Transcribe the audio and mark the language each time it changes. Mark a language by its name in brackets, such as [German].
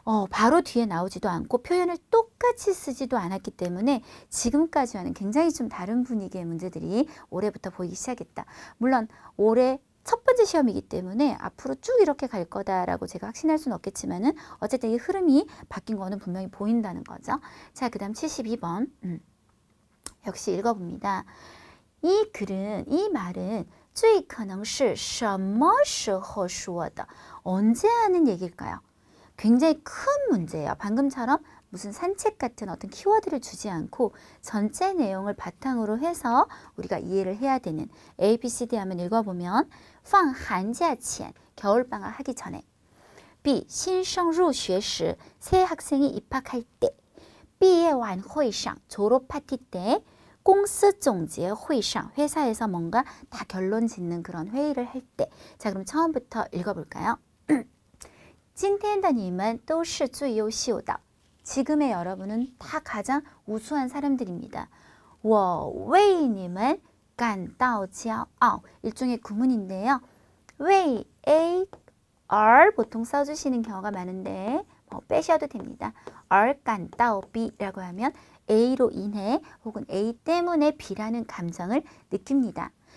[Korean] 바로 뒤에 나오지도 않고 표현을 똑같이 쓰지도 않았기 때문에 지금까지와는 굉장히 좀 다른 분위기의 문제들이 올해부터 보이기 시작했다. 물론 올해 첫 번째 시험이기 때문에 앞으로 쭉 이렇게 갈 거다라고 제가 확신할 수는 없겠지만은 어쨌든 이 흐름이 바뀐 거는 분명히 보인다는 거죠. 자, 그 다음 72번. 역시 읽어봅니다. 이 글은, 이 말은 [Chinese] 最可能是什么时候说的? [Korean] 언제 하는 얘기일까요? 굉장히 큰 문제예요. 방금처럼 무슨 산책 같은 어떤 키워드를 주지 않고 전체 내용을 바탕으로 해서 우리가 이해를 해야 되는 A, B, C, D 하면 읽어보면 [Chinese] 放寒假前 [Korean] 겨울방학 하기 전에 B, [Chinese] 新生入学时 [Korean] 새 학생이 입학할 때 [Chinese] 毕业晚会上 [Korean] 졸업 파티 때 [Chinese] 公司总结会上 [Korean] 회사에서 뭔가 다 결론 짓는 그런 회의를 할 때. 자, 그럼 처음부터 읽어볼까요? [Chinese] 今天的你们都是最优秀的. [Korean] 지금의 여러분은 다 가장 우수한 사람들입니다. [Chinese] 我为你们感到骄傲. [Korean] 일종의 구문인데요. 为 A, R 보통 써주시는 경우가 많은데 빼셔도 됩니다. R 感到 B라고 하면 A로 인해 혹은 A 때문에 B라는 감정을 느낍니다.